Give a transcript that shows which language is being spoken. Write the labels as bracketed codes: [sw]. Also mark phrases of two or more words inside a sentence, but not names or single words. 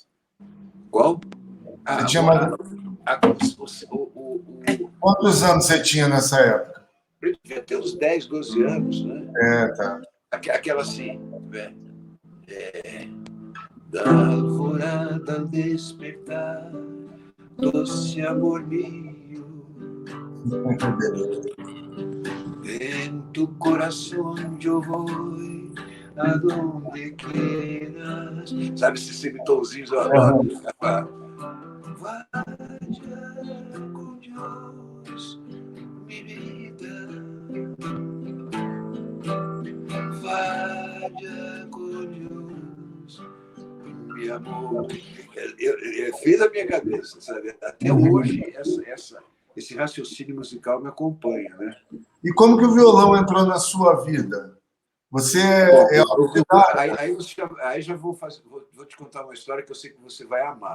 [pt] Qual? Você tinha mais... Quantos anos você tinha nessa época? Eu devia ter uns 10, 12 anos, né? Tá. Aquela assim, né? [es] Da alvorada al despertar, doce amor mío, en tu corazón yo voy a donde quieras. [pt] Sabe esses semitonzinhos, eu adoro. [es] Vaya con Dios, mi vida. Vaya con [pt] Deus, meu amor. Fez a minha cabeça, sabe? Até hoje, esse raciocínio musical me acompanha, né? E como que o violão entrou na sua vida? Você Aí já vou te contar uma história que eu sei que você vai amar.